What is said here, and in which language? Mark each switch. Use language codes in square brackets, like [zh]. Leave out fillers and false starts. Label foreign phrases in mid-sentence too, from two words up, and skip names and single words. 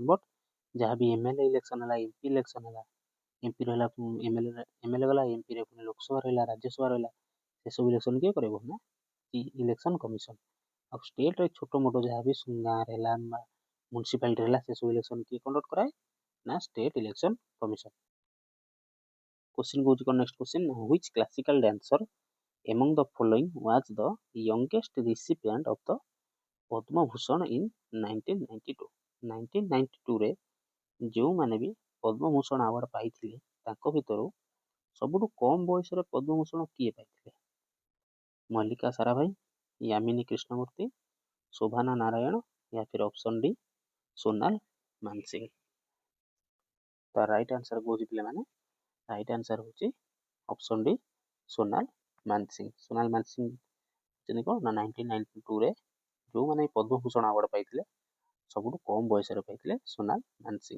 [or] ବଟ୍ ଯାହା ବି [en] MLA election [or] ହେଲା, [en] MP election [or] ହେଲା, ଏମପି ରହିଲା ଏମଏଲଏ ଗଲା, ଏମପିରେ ପୁଣି ଲୋକସଭା ରହିଲା, ରାଜ୍ୟସଭା ରହିଲା, ସେସବୁ ଇଲେକ୍ସନ କିଏ କରିବ ନା [en] election commission. [or] ଆଉ ଷ୍ଟେଟ୍ରେ ଛୋଟ ମୋଟ ଯାହା ବି ଗାଁରେ ହେଲା, ମ୍ୟୁନିସିପାଲିଟି ହେଲା, ସେସବୁ ଇଲେକ୍ସନ କିଏ କଣ୍ଡକ୍ଟ କରାଏ ନା [en] state election commission. କୋଶ୍ଚିନ୍ [or] କହୁଛି କ'ଣ [en] next question, which classical dancer among the following was the youngest recipient of the ପଦ୍ମ ଭୂଷଣ in 1992। [or] 1992ରେ ଯେଉଁମାନେ ବି ପଦ୍ମଭୂଷଣ ଆୱାର୍ଡ ପାଇଥିଲେ ତାଙ୍କ ଭିତରୁ ସବୁଠୁ କମ୍ ବୟସରେ ପଦ୍ମଭୂଷଣ କିଏ ପାଇଥିଲେ? ମଲ୍ଲିକା ସାରାଭାଇ, ୟାମିନୀ କୃଷ୍ଣମୂର୍ତ୍ତି, ଶୋଭାନା ନାରାୟଣ, [hi] या फिर [en] option D [hi] ସୋନାଲ ମାନସିଂହ। [or] ତ [en] right answer [or] କହୁଛି ପିଲାମାନେ, [en] right answer [or] ହେଉଛି [en] option D [or] ସୋନାଲ ମାନସିଂହ। ସୋନାଲ ମାନସିଂହ କ'ଣ ନା 1992ରେ ଯେଉଁମାନେ ପଦ୍ମଭୂଷଣ ଆୱାର୍ଡ ପାଇଥିଲେ ସବୁଠୁ କମ୍ ବୟସରେ ପାଇଥିଲେ ସୋନାଲ ମାନସିଂହ।